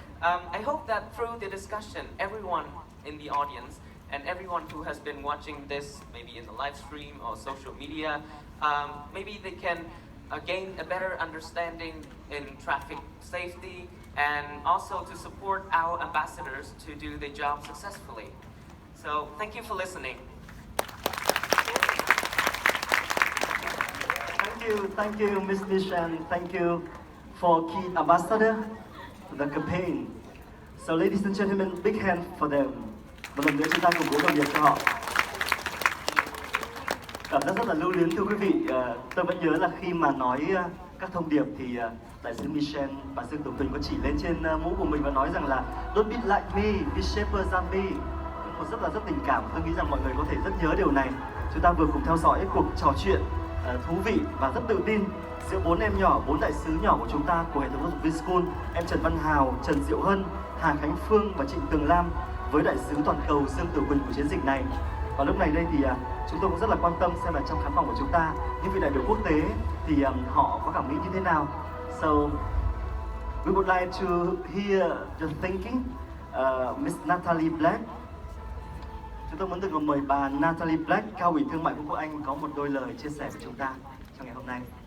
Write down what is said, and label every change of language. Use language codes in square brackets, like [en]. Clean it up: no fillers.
[en] I hope that through the discussion, everyone in the audience and everyone who has been watching this, maybe in the live stream or social media, maybe they can gain a better understanding in traffic safety and also to support our ambassadors to do their job successfully. So thank you for listening. Thank you, Ms. Nish, and thank you for key ambassador to the campaign. So, ladies and gentlemen, big hand for them. [vi] Một lần nữa chúng ta cùng vỗ đồng nhiệt cho họ. Cảm giác rất là lưu luyến, thưa quý vị. Tôi vẫn nhớ là khi mà nói các thông điệp thì đại sứ Michel và Dương Tử Quỳnh có chỉ lên trên mũ của mình và nói rằng là [en] don't be like me, be shaper than me. [vi] Một rất tình cảm. Tôi nghĩ rằng mọi người có thể rất nhớ điều này. Chúng ta vừa cùng theo dõi cuộc trò chuyện thú vị và rất tự tin giữa 4 em nhỏ, 4 đại sứ nhỏ của chúng ta của hệ thống giáo dục VinSchool, em Trần Văn Hào, Trần Diệu Hân, Hà Khánh Phương và Trịnh Tường Lam với đại sứ toàn cầu Dương Tử Quỳnh của chiến dịch này. Và lúc này đây thì chúng tôi cũng rất là quan tâm xem là trong khán phòng của chúng ta những vị đại biểu quốc tế thì họ có cảm nghĩ như thế nào. [en] So we would like to hear your thinking, Miss Natalie Black. [vi] Chúng tôi muốn được mời bà Natalie Black, cao ủy thương mại Vương quốc Anh, có một đôi lời chia sẻ với chúng ta trong ngày hôm nay.